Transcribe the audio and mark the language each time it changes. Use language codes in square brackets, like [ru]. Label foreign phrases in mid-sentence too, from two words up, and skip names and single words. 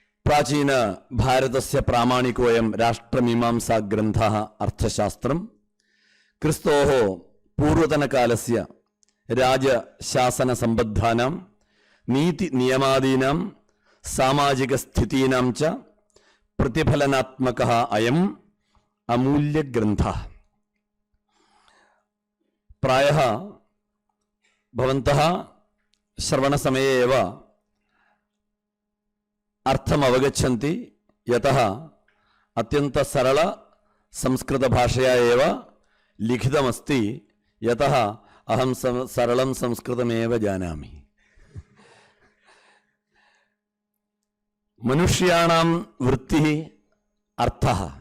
[sa] പ്രാചീന ഭാരതസ്യ പ്രാമാണികോയം രാഷ്ട്രമീമാംസാ ഗ്രന്ഥഃ അർത്ഥശാസ്ത്രം ക്രിസ്തോः പൂർവതനകാലസ്യ രാജശാസനസംബദ്ധാനാം നീതി നിയമാദീനാം സാമാജികസ്ഥിതീനാം ച പ്രതിഫലനാത്മകः അയം അമൂല്യഗ്രന്ഥः. പ്രായः ഭവന്തः ശ്രവണസമये एव अर्थम् अवगच्छन्ति, यतः अत्यन्त सरल संस्कृतभाषया एव लिखितमस्ति, यतः अहं सरलं संस्कृतमेव जानामि. मनुष्याणां वृत्तिः अर्थः.